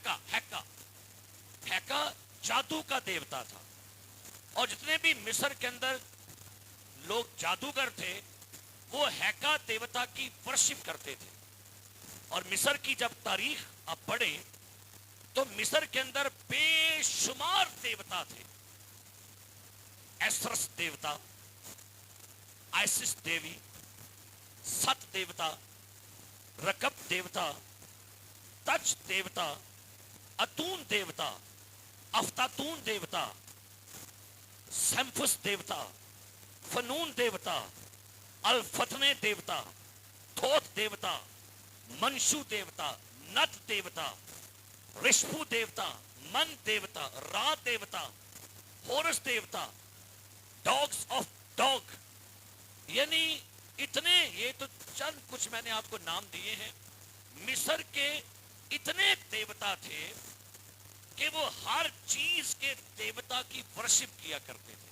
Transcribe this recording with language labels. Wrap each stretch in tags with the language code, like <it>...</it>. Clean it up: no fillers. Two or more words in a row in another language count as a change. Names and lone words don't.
<ur>ہیکا جادو کا دیوتا تھا. اور جتنے بھی مصر کے اندر لوگ جادوگر تھے وہ ہیکا دیوتا کی ورشپ کرتے تھے. اور مصر کی جب تاریخ آپ پڑھیں تو مصر کے اندر بے شمار دیوتا تھے. ایسرس دیوتا، آئسس دیوی، ست دیوتا، رکب دیوتا، تج دیوتا، اتون دیوتا، افتاتون دیوتا، سیمفس دیوتا، فنون دیوتا، الفتنے دیوتا، تھوت دیوتا، منشو دیوتا، نت دیوتا، رشپو دیوتا، من دیوتا، را دیوتا، ہورس دیوتا،</ur> <en>dogs of dog.</en> <ur>یعنی اتنے، یہ تو چند کچھ میں نے آپ کو نام دیے ہیں. مصر کے اتنے دیوتا تھے کہ وہ ہر چیز کے دیوتا کی ورشپ کیا کرتے تھے.</ur>